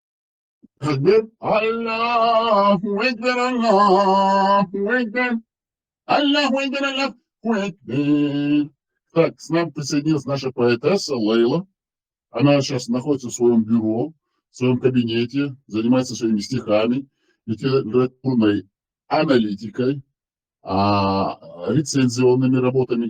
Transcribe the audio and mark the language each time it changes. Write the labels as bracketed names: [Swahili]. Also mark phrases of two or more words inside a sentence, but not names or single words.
[Arabic] الله أكبر، الله أكبر. الله أكبر، الله أكبر. [Russian] Так, с нами присоединилась наша поэтесса Лейла. Она сейчас находится в своем бюро, в своем кабинете, занимается своими стихами, литературной аналитикой, рецензионными работами.